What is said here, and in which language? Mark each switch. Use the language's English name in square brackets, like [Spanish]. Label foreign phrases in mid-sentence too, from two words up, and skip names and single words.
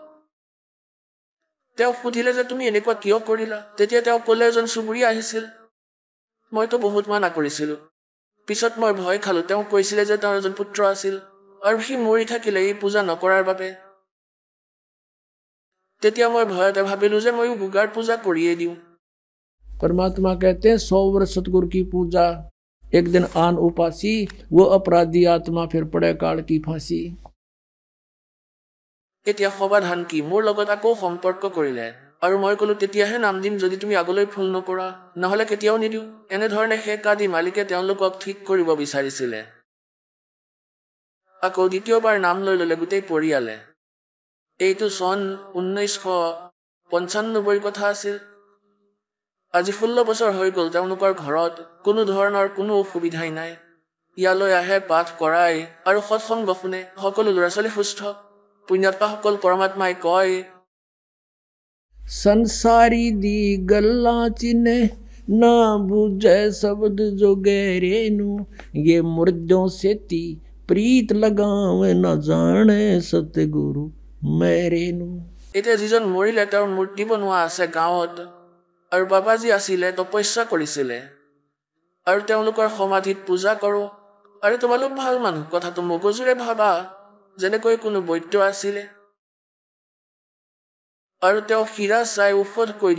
[Assamese] তেওঁ সুধিলে যে তুমি এনেকুৱা কিয় কৰিলা তেতিয়া তেওঁ ক'লে এজন চুবুৰীয়া আহিছিল মইতো বহুত মানা কৰিছিলো পিছত মই ভয় খালো তেওঁ কৈছিলে যে তেওঁৰ এজন পুত্ৰ আছিল আৰু সি মৰি থাকিলে এই পূজা নকৰাৰ বাবে তেতিয়া মই ভয়তে ভাবিলো যে মই গুগাৰ পূজা কৰিয়ে দিওঁ [Hindi] परमात्मा कहते हैं 100 वर्ष सतगुरु की पूजा एक दिन आन उपासी वो अपराधी आत्मा फिर पड़े काल की फांसी [Assamese] এতিয়া সমাধান কি মোৰ লগত আকৌ সম্পৰ্ক কৰিলে আৰু মই ক'লো তেতিয়াহে নাম দিম যদি তুমি আগলৈ ভুল নকৰা নহলে কেতিয়াও নিদিওঁ এনেধৰণে হেকাদি মালিকে তেওঁলোকক ঠিক কৰিব বিচাৰিছিলে আকৌ দ্বিতীয়বাৰ নাম লৈ ল'লে গোটেই পৰিয়ালে এইটো চন 1995 কথা আছিল আজি 16 বছৰ হৈ গ'ল তেওঁলোকৰ ঘৰত কোনো ধৰণৰ কোনো অসুবিধাই নাই ইয়ালৈ আহে পাঠ কৰাই আৰু সৎসংগ শুনে সকলো ল'ৰা ছোৱালী সুস্থ পুণ্যাত্মাসকল পৰমাত্মাই কয় [Hindi] संसारी दी गल्ला चिन्हे ना बुझे शब्द जो गहरे नु ये मुर्दों सेती प्रीत लगावे न जाने सतगुरु मेरे नु [Assamese] এতিয়া যিজন মৰিলে তেওঁৰ মূৰ্তি বনোৱা আছে গাঁৱত আৰু বাবাজী আছিলে তপস্যা কৰিছিলে আৰু তেওঁলোকৰ সমাধিত পূজা কৰোঁ আৰু তোমালোক ভাল মানুহ কথাটো মগজুৰে ভাবা যেনেকৈ কোনো বৈদ্য আছিলে আৰু তেওঁ হীৰা চাই ঔষধ কৰি